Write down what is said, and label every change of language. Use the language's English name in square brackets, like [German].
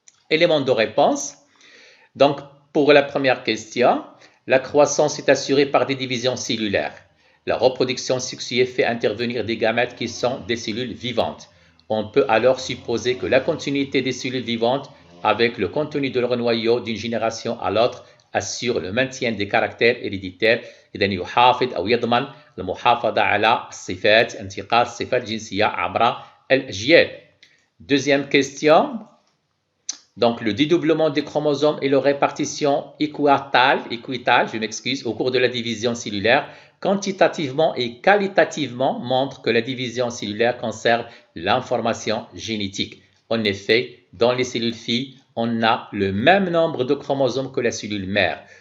[French] Élément de réponse. Donc, pour la première question, la croissance est assurée par des divisions cellulaires. La reproduction sexuée fait intervenir des gamètes qui sont des cellules vivantes. On peut alors supposer que la continuité des cellules vivantes avec le contenu de leur noyau d'une génération à l'autre assure le maintien des caractères héréditaires. [Arabic] إذا يحافظ أو يضمن المحافظة على الصفات انتقال الصفات الجنسية عبر الأجيال. [French] Deuxième question. Donc, le dédoublement des chromosomes et leur répartition équitable, je m'excuse, au cours de la division cellulaire, quantitativement et qualitativement, montre que la division cellulaire conserve l'information génétique. En effet, dans les cellules filles, on a le même nombre de chromosomes que la cellule mère.